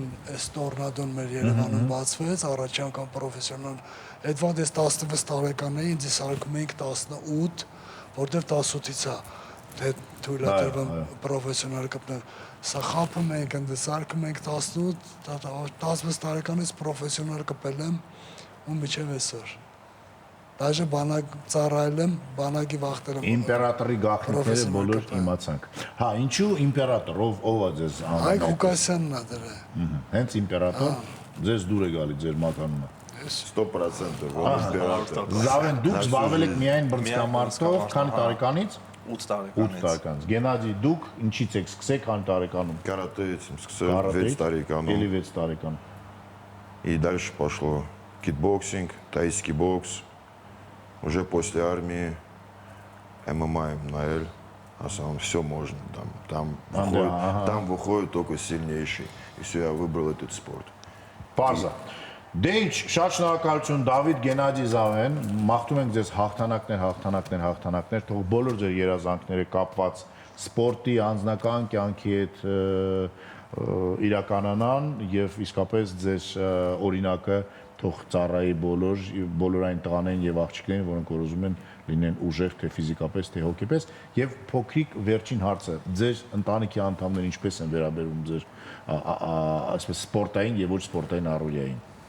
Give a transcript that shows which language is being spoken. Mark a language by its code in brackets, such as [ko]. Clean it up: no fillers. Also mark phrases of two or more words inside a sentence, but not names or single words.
[hy] այս տորնադոն մեր Երևանում բացվեց, առաջի անգամ պրոֆեսիոնալ։ Այդ վաղ ես 16 տարեկան էի, ինձ սարքում էինք 18, որտեղ 18-ից է թե թույլատրվում պրոֆեսիոնալ կպնել։ Սա խափում ենք, ընդ սարքում ենք 18 տարեկանից պրոֆեսիոնալ կպել եմ ու միջև այսօր։ Դաժե բանակ ծառայել եմ, բանակի վախտել եմ։ Իմպերատորի գաղտնիքները բոլոր իմացանք։ Հա, ինչու իմպերատոր, ով է ձեզ անվանում։ Հայկ Ղուկասյանն է դրա։ Հենց իմպերատոր, ձեզ դուր է գալի ձեր մականունը։ 100%. [ru] Он император. [hy] Զավեն դուք զբաղվել եք միայն բրծկամարտով, քանի տարեկանից։ 8 8 տարեկանից։ Գենադի դուք ինչից եք սկսել քանի տարեկանում։ [ru] Каратеец, сказал, 6 старикану. [hy] Էլի 6 տարեկան։ [ru] И дальше пошло кикбоксинг, тайский бокс. Уже после армии ММА, МНЛ. основном все можно. Там выходит только сильнейший. И все, я выбрал этот спорт. [hy] Պարզա։ Դե ինչ, շատ շնորհակալություն Դավիթ Գենադի Զավեն, մաղթում ենք ձեզ հաղթանակներ, թող բոլոր ձեր երազանքները կապված սպորտի, անձնական կյանքի հետ իրականանան եւ իսկապես ձեր օրինակը թող ծառայի բոլոր այն տղաներին եւ աղջիկներին, որոնք որ ուզում են լինեն ուժեղ թե ֆիզիկապես, թե հոգեպես, եւ փոքրիկ վերջին հարցը, ձեր ընտանիքի անդամները ինչպես են վերաբերում ձեր այսպես սպորտային եւ ոչ սպորտային առօրյային։